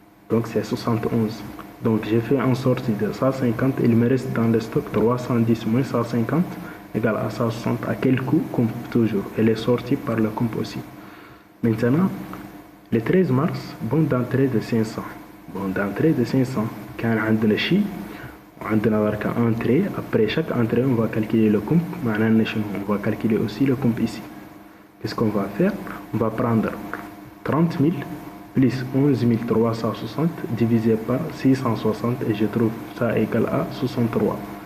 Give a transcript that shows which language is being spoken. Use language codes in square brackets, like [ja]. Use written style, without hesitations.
[fr] Donc c'est 71. Donc j'ai fait en sortie de 150. Il me reste dans le stock 310 moins 150 égale à 160. À quel coût? Comp toujours. Elle est sortie par le comp aussi. Maintenant, le 13 mars, bon d'entrée de 500. Bon d'entrée de 500. [ar] كان عندنا شيء وعندنا بركة entrée. [fr] Après chaque entrée, on va calculer le comp. [ar] معناها شنو؟ [fr] On va calculer aussi le comp ici. Qu'est-ce qu'on va faire? On va prendre 30 000 plus 11 360 divisé par 660 et je trouve ça égal à 63.